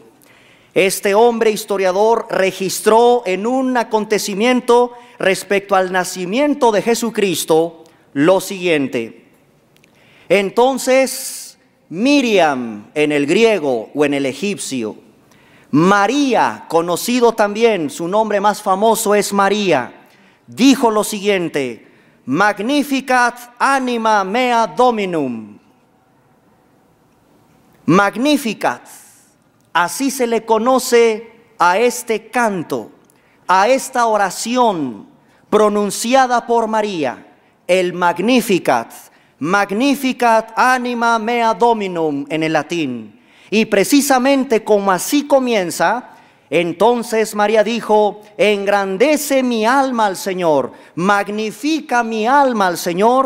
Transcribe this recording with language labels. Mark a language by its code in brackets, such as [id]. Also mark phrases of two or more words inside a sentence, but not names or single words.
[es] Este hombre historiador registró en un acontecimiento respecto al nacimiento de Jesucristo lo siguiente: entonces Miriam, en el griego o en el egipcio, María, conocido también, su nombre más famoso es María, dijo lo siguiente: [la] Magnificat anima mea Dominum. [es] Magnificat, así se le conoce a este canto, a esta oración pronunciada por María, el Magnificat, [la] Magnificat anima mea Dominum [es] en el latín. Y precisamente como así comienza, entonces María dijo: engrandece mi alma al Señor, magnifica mi alma al Señor.